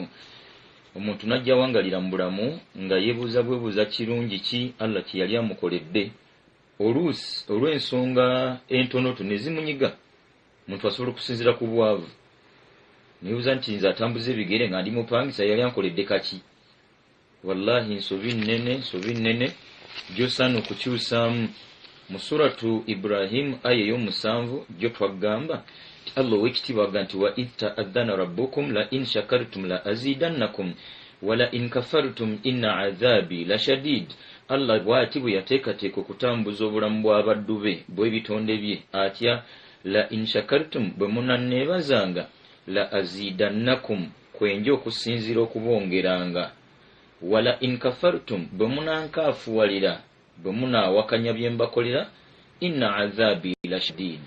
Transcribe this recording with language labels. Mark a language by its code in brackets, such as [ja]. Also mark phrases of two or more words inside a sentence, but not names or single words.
[lg] Omuntu najja wangalira mu bulamu nga yeebuuza bwebuuza kirungi ki Allah kye yali amukoledde, oluusi olw'ensonga entonoto ne zimunyiga omuntu asobola okusinziira ku bwavu neebuuza nti nze atambuza ebigere nga ndi mupangisa yali ankoledde kaki. Wallahi nsobi nnene gy'osaana okukyusaamu. Mu suratu Ibrahim aya ey'omusanvu gyo twagamba Allah w'ekitiibwa agamba nti [ar] وإذ تأذن ربكم لئن شكرتم لأزيدنكم ولئن كفرتم إن عذابي لشديد. [lg] Allah bw'ati bwe yateekateeka okutambuza obulamu bw'abaddu be bw'ebitonde bye atya [ar] لئن شكرتم [lg] bwe munanneebazanga [ar] لأزيدنكم [lg] kwenja okusinziira okubongeranga [ar] ولئن كفرتم [lg] bwe munankaafuwalira bwe munaawakanya bye mbakolera [ar] إن عذابي لشديد.